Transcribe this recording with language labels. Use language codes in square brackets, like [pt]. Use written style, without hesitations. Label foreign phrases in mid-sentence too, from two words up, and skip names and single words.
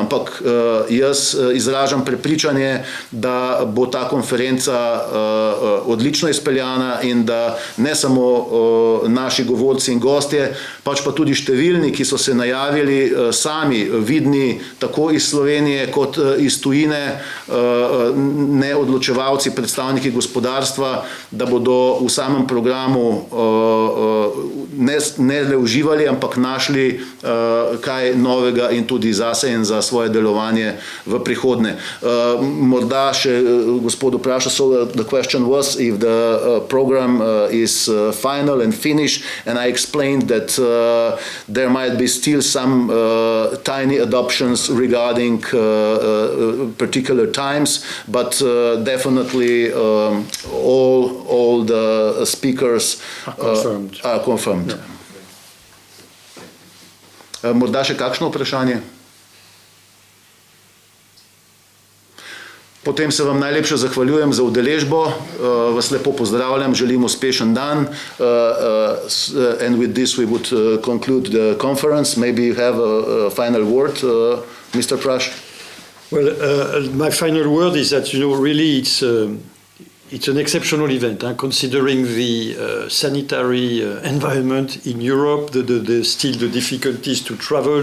[sl] Ampak jaz izražam prepričanje, da bo ta konferenca odlično izpeljana in da ne samo naši govorci in gostje, pač pa tudi številni, ki so se najavili, sami vidni tako iz Slovenije kot iz tujine, neodločevalci, predstavniki gospodarstva, da bodo v samem programu ne le uživali, ampak našli kaj novega in tudi zase in za svoje delovanje v prihodnje. Morda še gospodu Praša, [en] so the question was if the program is final and finished, and I explained that there might be still some tiny adoptions regarding particular times, but definitely all the speakers are confirmed. [sl] Morda še kakšno vprašanje? Potem se vam najlepše zahvaljujem za udeležbo, vas lepo pozdravljam, želim uspešen dan, [en] and with this we would conclude the conference. Maybe you have a final word, Mr. Praš? Well, my final word is that, really it's an exceptional event, considering the sanitary environment in Europe, still the difficulties to travel.